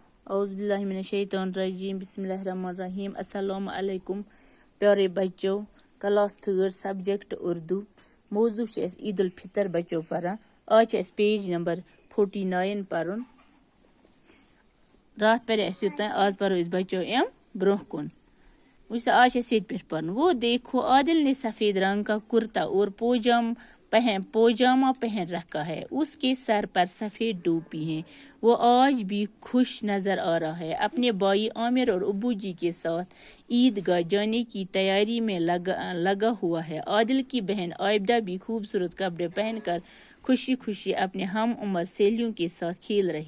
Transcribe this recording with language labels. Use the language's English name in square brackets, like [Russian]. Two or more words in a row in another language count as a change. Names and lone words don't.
[Arabic] اعوذ باللہ من الشیطان الرجیم بسم اللہ الرحمن الرحیم السلام علیکم [Urdu] پیارے بچوں کلاس 3 سبجیکٹ اردو موضوع [Kashmiri] چھِ اَسہِ عید الفطر بچو پران آج چھِ اَسہِ پیج نمبر 49 پرُن رات پرے اَسہِ یوٚتانۍ آز پرو أسۍ بچو اَمہِ برونٛہہ کُن وٕچھ سا آج چھِ اَسہِ ییٚتہِ پٮ۪ٹھ پرُن [Urdu] وہ دیکھو عادل نے سفید رنگ کا کرتا اور پوجامہ پہن رکھا ہے اس کے سر پر سفید ٹوپی ہے وہ آج بھی خوش نظر آ رہا ہے اپنے بھائی عامر اور ابو جی کے ساتھ عیدگاہ جانے کی تیاری میں لگا ہوا ہے عادل کی بہن عابدہ بھی خوبصورت کپڑے پہن کر خوشی خوشی اپنے ہم عمر سہیلیوں کے ساتھ کھیل